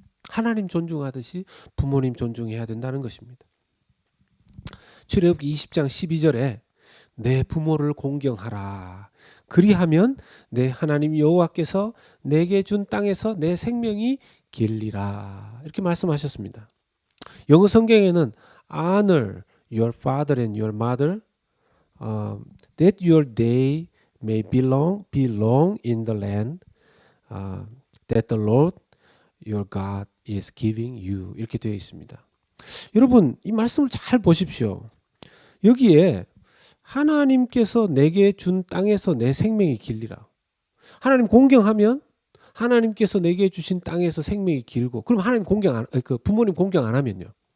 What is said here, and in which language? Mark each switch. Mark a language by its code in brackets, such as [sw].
[ko] 하나님 존중하듯이 부모님 존중해야 된다는 것입니다. 출애굽기 20장 12절에 내 부모를 공경하라. 그리하면 내 하나님 여호와께서 내게 준 땅에서 내 생명이 길리라. 이렇게 말씀하셨습니다. 영어 성경에는 [en] honor your father and your mother, that your day may belong in the land that the Lord your God is giving you. [ko] 이렇게 되어 있습니다. 여러분 이 말씀을 잘 보십시오. 여기에 하나님께서 내게 준 땅에서 내 생명이 길리라. 하나님 공경하면 하나님께서 내게 주신 땅에서 생명이 길고, 그럼 하나님 부모님 공경 안 하면요.